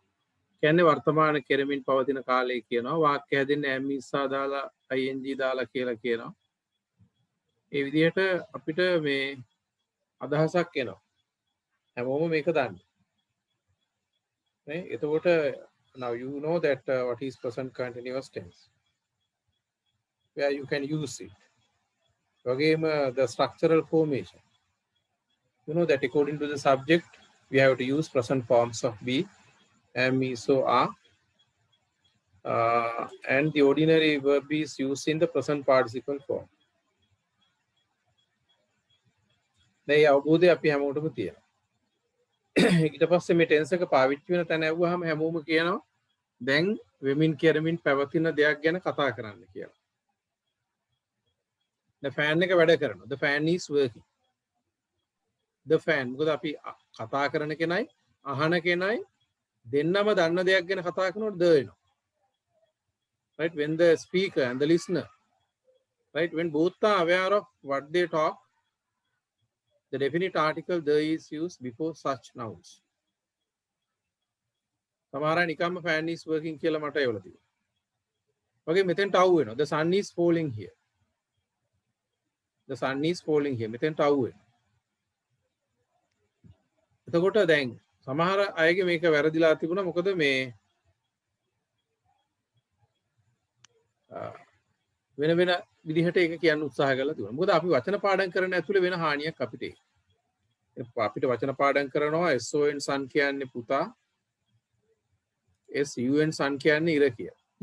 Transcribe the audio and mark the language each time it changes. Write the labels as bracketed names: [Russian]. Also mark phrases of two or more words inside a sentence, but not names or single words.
[Sinhala] කියන්නේ වර්තමාන කෙරමින් පවතින කාලය කියනවා. වාක්‍ය හැදෙන්නේ [English] am is [Sinhala] දාලා ing දාලා කියලා කියනවා. ඒ විදිහට අපිට මේ අදහසක් එනවා. හැමෝම මේක දන්නවා. නේ? [English] එතකොට now you know that what is present continuous tense. Where you can use it. Again, the structural formation. You know that according to the subject, we have to use present forms of be, am, is, so, are. And the ordinary verb is used in the present participle form. [Sinhala] මේ අවබෝධය අපි හැමෝටම තියෙනවා. ඊට පස්සේ මේ ටෙන්ස් එක පාවිච්චි වෙන තැන ඇහුවාම හැමෝම කියනවා දැන් වෙමින් කෙරමින් පැවතින දෙයක් ගැන කතා කරන්න කියලා. [English] The fan [Sinhala] එක වැඩ කරනවා. [English] The fan is working. The fan [Sinhala] මොකද අපි කතා කරන කෙනයි අහන කෙනයි දෙන්නම දන්න දෙයක් ගැන කතා කරනකොට ද වෙනවා. [English] Right, when the speaker and the listener, right, when both are aware of what they talk, the definite article the is used before such nouns. [Sinhala] සමහර අය නිකම්ම [English] fan is working [Sinhala] කියලා මට එවලා තියෙනවා. වගේ මෙතෙන්ට අවු වෙනවා. [English] The sun is falling here. The sun is falling here. [Sinhala] මෙතෙන්ට අවු වෙනවා. එතකොට දැන් සමහර අයගේ මේක වැරදිලා තිබුණා. මොකද මේ වෙන වෙන විදිහට ඒක කියන්න උත්සාහ කරලා තිබුණා. මොකද අපි වචන පාඩම් කරන ඇතුලේ වෙන හානියක් අපිට අපිට වචන පාඩම් කරනවා [English] SON sun [Sinhala] කියන්නේ පුතා, [English] SUN sun [Sinhala] කියන්නේ ඉර කියලා.